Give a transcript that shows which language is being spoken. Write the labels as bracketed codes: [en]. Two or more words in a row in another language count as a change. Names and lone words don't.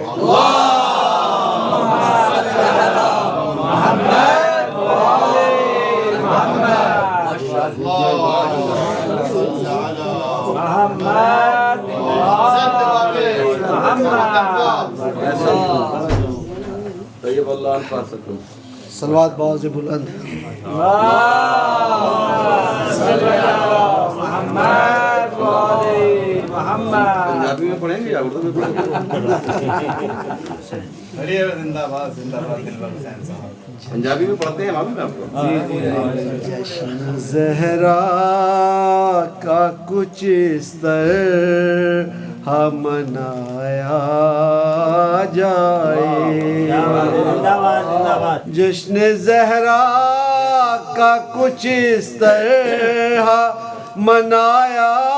[ar] اللهم صل على محمد وآل محمد ما شاء الله محمد طيب الله أنفاسكم [ur] صلوات باز بلند [ar] محمد وآل محمد [ur] پنجابی میں پڑھیں گے یا اردو میں پڑھیں گے زندہ باد زندہ باد دلبر حسین صاحب پنجابی میں پڑھتے ہیں معلوم ہے آپ کو زہرا کا کچھ اس طرح منایا جائے جشن زہرا کا کچھ اس طرح منایا